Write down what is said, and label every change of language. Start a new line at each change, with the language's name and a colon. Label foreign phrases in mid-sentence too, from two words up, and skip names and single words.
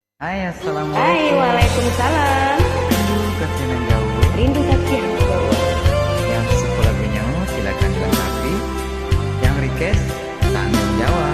Indonesian: Hai, Hai, assalamualaikum. waalaikumsalam. Rindu kasihan jauh. Rindu kasihan jauh. Yang suka lagunya silakan dilengkapi. Yang request tanggung jawab.